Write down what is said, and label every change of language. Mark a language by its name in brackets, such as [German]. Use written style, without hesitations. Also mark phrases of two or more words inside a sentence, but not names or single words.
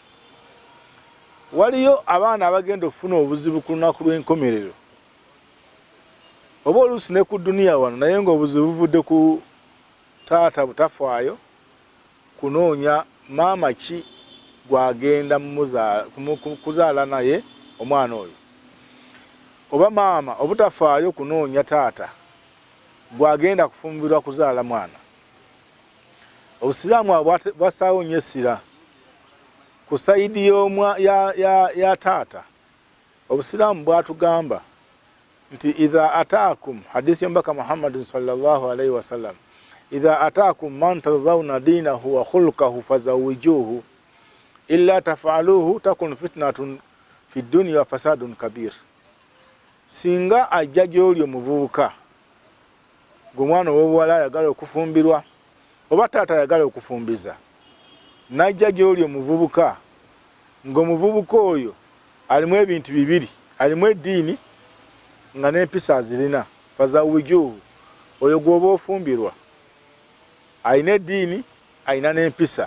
[Ganda] Waliyo abaana abagenda okufuna obuzibu ku lunaku lw'enkomerero oba oluusi ne ku duniya wano, naye ng'obuzibu buvudde ku taata butafaayo kunoonya maama ki gwagenda kuzaala naye omwana oyo, oba maama obutafaayo kunoonya taata gwagenda kufumbirwa kuzaala mwana. Obusiraamu bwasaawo nnyo essira ku sayidi ya taata. Obusiraamu bwatugamba nti [Arabic] إذا أتاكم, [Ganda] hadisi y'omubaka [Arabic] Muhammadin صلى الله عليه وسلم, إذا أتاكم من ترضون دينه وخلقه فزوجوه إلا تفعلوه تكن فتنة في دنيا وفساد كبير. [Ganda] Singa ajja gy'oli omuvubuka gw'omwana ow'obuwala ayagala okufumbirwa oba taata ayagala okufumbiza, n'ajja gy'oli omuvubuka ng'omuvubuka oyo alimu ebintu bibiri, alimu eddiini nga n'empisa azirina, fazawijuhu, oyo gw'oba ofumbirwa alina eddiini alina n'empisa.